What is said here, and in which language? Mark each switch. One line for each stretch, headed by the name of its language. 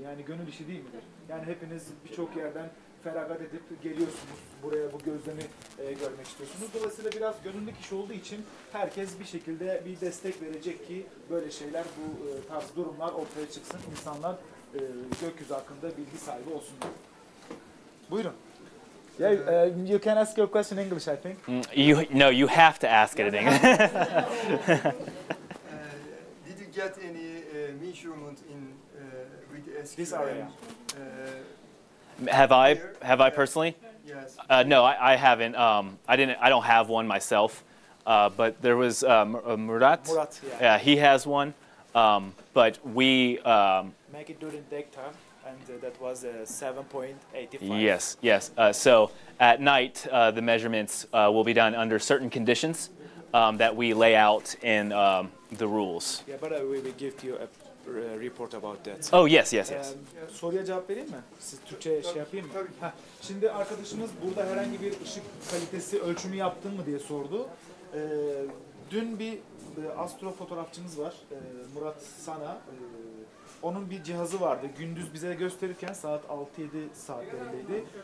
Turkish: Yani gönül işi değil midir? Yani hepiniz birçok yerden feragat edip geliyorsunuz. Buraya bu gözlemi görmek istiyorsunuz. Dolayısıyla biraz gönüllülük iş olduğu için herkes bir şekilde bir destek verecek ki böyle şeyler, bu tarz durumlar ortaya çıksın. İnsanlar gökyüzü hakkında bilgi sahibi olsunlar. Buyurun.
English: Yeah, you can ask your question in English, I think. You have to ask it in English. Did you get any measurement in with SQM? This area. Have I personally? Yes. No, I haven't. I don't have one myself. But there was Murat. Murat, Yeah, he has one. But we make it during daytime, and that was 7.85. Yes. So at night, the measurements will be done under certain conditions that we lay out in the rules. Yeah, but we will give you a report about that. Oh yes.
Turkish: Soruya cevap vereyim mi? Siz Türkçe yapayım mı? Şimdi arkadaşımız burada herhangi bir ışık kalitesi ölçümü yaptın mı diye sordu. Dün bir astrofotoğrafçımız var, Murat Sana. Onun bir cihazı vardı. Gündüz bize gösterirken saat 6-7 saatlerindeydi.